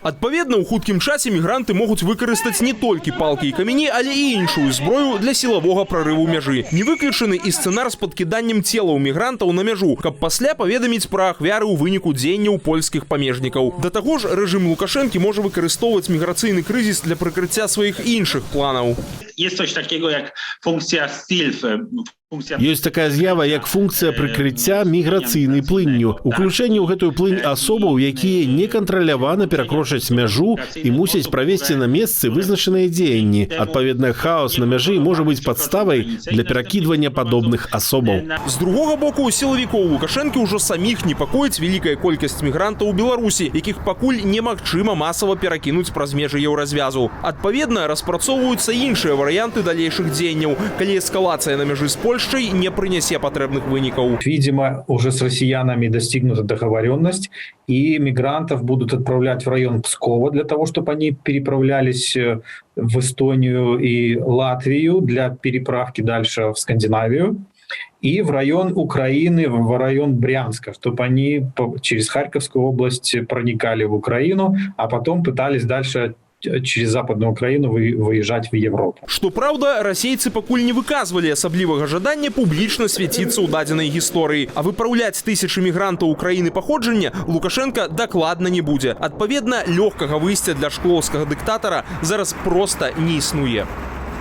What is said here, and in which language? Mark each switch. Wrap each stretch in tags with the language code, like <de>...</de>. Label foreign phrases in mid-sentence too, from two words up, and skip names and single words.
<be>Адпаведна, ў хуткім часе мігранты могуць выкарыстаць не толькі палкі і камені, але і іншую зброю для сілавога прарыву мяжы. Не выключаны і сцэнар з падкіданнем целаў мігрантаў на мяжу, каб пасля паведаміць пра ахвяры ў выніку дзеянняў польскіх памежнікаў. Да таго ж, рэжым Лукашэнкі можа выкарыстоўваць міграцыйны крызіс для прыкрыцця сваіх іншых планаў.</be> <pl>Jest coś takiego jak funkcja STILF.</pl> <be>Ёсць такая з'ява, як функцыя прыкрыцця міграцыйнай плынню. Уключэнне ў гэтую плынь асобаў, якія некантралявана перакрочаць мяжу і мусяць правесці на месцы вызначаныя дзеянні. Адпаведна, хаос на мяжы можа быць падставай для перакідвання падобных асобаў. З другога боку, у сілавікоў Лукашэнкі ўжо саміх непакоіць вялікая колькасць мігрантаў у Беларусі, якіх пакуль немагчыма масава перакінуць праз межы Еўразвязу. Адпаведна, распрацоўваюцца іншыя варыянты далейшых дзеянняў, калі эскалацыя на мяжы з Польшай не принесе потребных выников.</be> <ru>Видимо, уже с россиянами достигнута договоренность, и мигрантов будут отправлять в район Пскова для того, чтобы они переправлялись в Эстонию и Латвию для переправки дальше в Скандинавию, и в район Украины, в район Брянска, чтобы они через Харьковскую область проникали в Украину, а потом пытались дальше через Западную Украину выезжать в Европу.</ru> <be>Што праўда, расейцы пакуль не выказвалі асаблівага жадання публічна свяціцца ў дадзенай гісторыі, а выпраўляць тысячы мігрантаў краіны паходжання Лукашенко дакладна не будзе. Адпаведна, лёгкага выйсця для шклоўскага дыктатара зараз проста не існуе.</be>